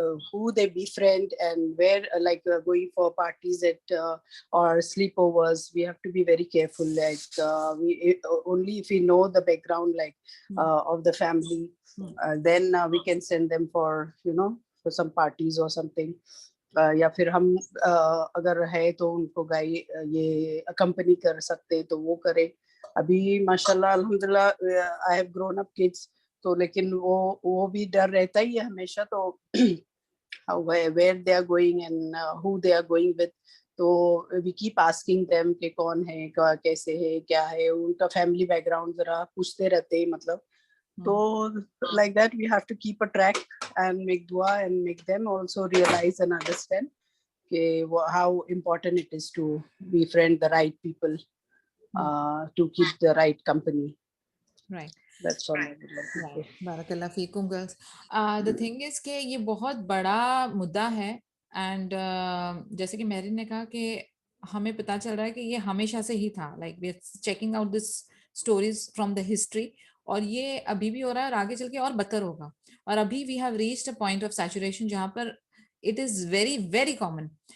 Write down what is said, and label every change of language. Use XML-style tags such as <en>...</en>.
<en>who they befriend and where, like going for parties at or sleepovers, we have to be very careful, like only if we know the background, like of the family, then we can send them for, for some parties or something.</en> <hi>या फिर हम अगर है तो उनको ये accompany कर सकते तो वो करें. अभी माशाल्लाह अल्हम्दुलिल्लाह</hi> <en>I have grown up kids,</en> <hi>तो लेकिन वो भी डर रहता ही है हमेशा, तो</hi> <en>where they are going and who they are going with,</en> <hi>तो</hi> <en>we keep asking them</en> <hi>कि कौन है, कैसे है, क्या है, उनका family background जरा पूछते रहते हैं, मतलब तो</hi> <en>like that we have to keep a track and make dua and make them also realize and understand how important it is to befriend the right people, to keep the right company. Right. That's all I would like to say. Barakallah feekum, girls. The thing is</en> <hi>कि ये बहुत बड़ा मुद्दा है, and जैसे कि मेरी ने कहा कि हमें पता चल रहा है कि ये हमेशा से ही था,</hi> <en>like we are checking out this stories from the history,</en> <hi>और ये अभी भी हो रहा है और आगे चल के और बदतर होगा, और अभी</hi> <en>we have reached a point of saturation</en> <hi>जहाँ पर</hi> <en>it is very very common.</en>